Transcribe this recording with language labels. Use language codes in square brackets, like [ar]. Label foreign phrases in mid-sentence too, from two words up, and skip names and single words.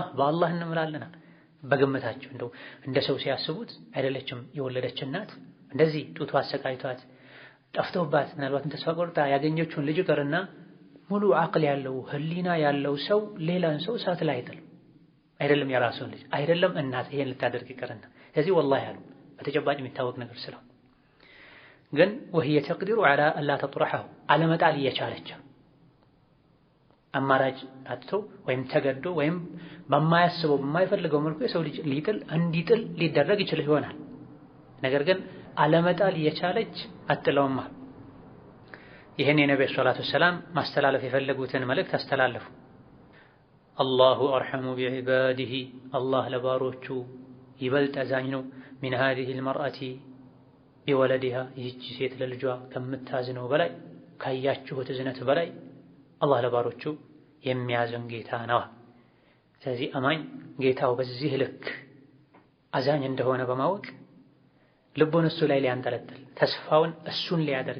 [am] በአላህ እንምላለና በግምታቸው እንደው እንደ ሰው ሲያስቡት አይደለችም የወለደች እናት እንደዚህ ጡቷ አሰቃይቷት ጠፍቶባት ምናልባትም ተስፋ ቆርጣ ያገኘችውን ልጅ ቀርና ሙሉ አቅል ያለው ህሊና ያለው ሰው ሌላን ሰው እሳት ላይ አይጥልም። አይደለም የራሱን ልጅ አይደለም እናት ይሄን ልታደርግ ይቀርና ስለዚህ ወላሂ ያሉ በተጨባጭ የሚታወቅ ነገር ስለው ግን [ar] وهي تقدر على الا تطرحه [am] አለመጣል እየቻለች አማራጭ አጥቶ ወይም ተገዶ ወይም በማያስበው በማይፈልገው መልኩ የሰው ልጅ እንዲጥል ሊደረግ ይችል ይሆናል። ነገር ግን አለመጣል እየቻለች አጥለውማ። ይሄን የነብዩ [ar] صلى الله عليه وسلم [am] ማስተላለፍ የፈለጉትን መልእክት አስተላለፉ። [ar] الله أرحم بعباده [am] አላህ ለባሮቹ ይበልጥ አዛኝ ነው። [ar] من هذه المرأة بولدها [am] ይህች ሴት ለልጇ ከምታዝነው በላይ ካያችሁት እዝነት በላይ አላህ ለባሮቹ የሚያዝን ጌታ ነው። ስለዚህ አማኝ ጌታው በዚህ ልክ አዛኝ እንደሆነ በማወቅ ልቡን እሱ ላይ ሊያንጠለጥል ተስፋውን እሱን ሊያደርግ